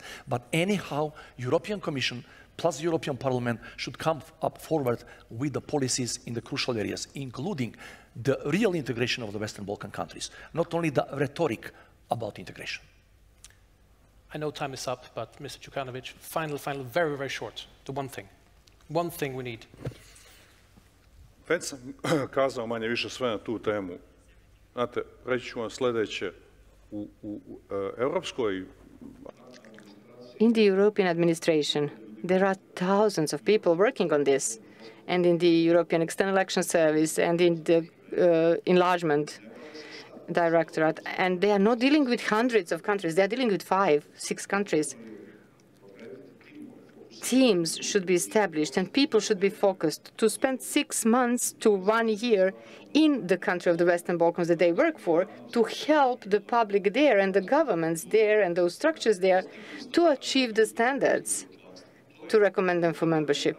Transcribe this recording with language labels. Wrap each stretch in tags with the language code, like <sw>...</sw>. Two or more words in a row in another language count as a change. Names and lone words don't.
<en>But anyhow, European Commission plus the European Parliament should come up forward with the policies in the crucial areas, including the real integration of the Western Balkan countries, not only the rhetoric about integration. I know time is up, but Mr. Djukanovic, final, very, very short. The one thing. One thing we need.</en> <sr>Već sam kazao manje više sve na tu temu. Znate, reći ću vam sljedeće. U Europskoj...</sr> <en>In the European administration, there are thousands of people working on this, and in the European External Action Service and in the enlargement Directorate, and they are not dealing with hundreds of countries. They are dealing with 5, 6 countries. Teams should be established, and people should be focused to spend 6 months to 1 year in the country of the Western Balkans that they work for to help the public there and the governments there and those structures there to achieve the standards, to recommend them for membership.</en>